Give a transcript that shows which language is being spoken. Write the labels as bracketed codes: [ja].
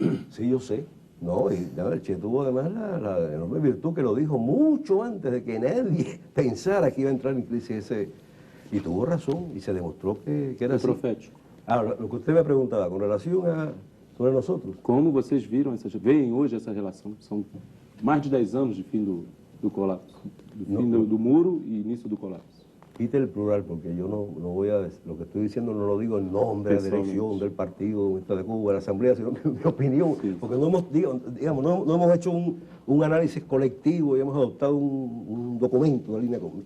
[es] Sí, yo sé. No, y el Che tuvo además la enorme virtud que lo dijo mucho antes de que nadie pensara que iba a entrar en crisis ese. Y tuvo razón, y se demostró que era así. Profético. Ahora, lo que usted me preguntaba con relación sobre nosotros. [pt] Como vocês veem hoje essa relação? São mais de 10 anos de fim do colapso, do muro e início do colapso. [es] Quite el plural, porque yo no voy a decir, lo que estoy diciendo no lo digo en nombre de la dirección del Partido Comunista de Cuba, de la Asamblea, sino mi opinión, sí. Porque no hemos hecho un análisis colectivo y hemos adoptado un documento, una línea común.